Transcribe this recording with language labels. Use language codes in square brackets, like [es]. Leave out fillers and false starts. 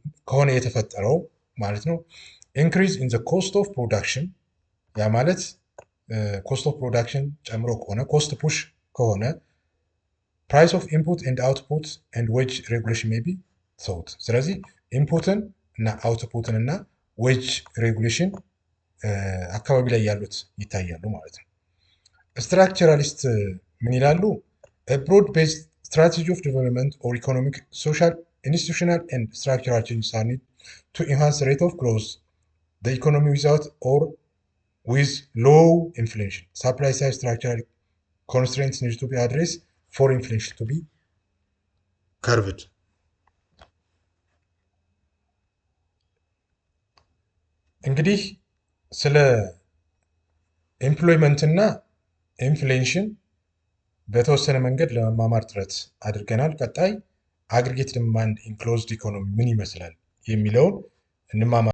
[am] ከሆነ የተፈጠረው ማለት ነው። [en] ኢንክሪዝ ኢን ዘ ኮስት ኦፍ ፕሮዳክሽን፣ [am] ያ ማለት ኮስት ኦፍ ፕሮዳክሽን ጨምሮ ከሆነ ኮስት ፑሽ ከሆነ [en] ፕራይስ ኦፍ ኢንፑት ኤንድ አውትፑት ኤንድ ዌጅ ሬጉሌሽን ሜይ ቢ ሶት። [am] ስለዚህ ኢንፑትን እና አውትፑትን እና ዌጅ ሬጉሌሽን አካባቢ ላይ ያሉት ይታያሉ ማለት ነው። ስትራክቸራሊስት ምን ይላሉ? [en] ብሮድ ቤዝድ ስትራቴጂ ኦፍ ዲቨሎፕመንት ኦር ኢኮኖሚክ ሶሻል ኢንስቲቱሽናል ኤንድ ስትራክቸራል ቼንጅስ አር ኒድ ቱ ኢንሃንስ ሬት ኦፍ ግሮዝ the economy without or with low inflation. Supply side structural constraints need to be addressed for inflation to be curbed. [am] እንግዲህ ስለ ኤምፕሎይመንት እና ኢንፍሌሽን በተወሰነ መንገድ ለመማማር ጥረት አድርገናል። ቀጣይ [en] አግሪጌት ዲማንድ ኢን ክሎዝድ ኢኮኖሚ [am] ምን ይመስላል የሚለውን እንማማር።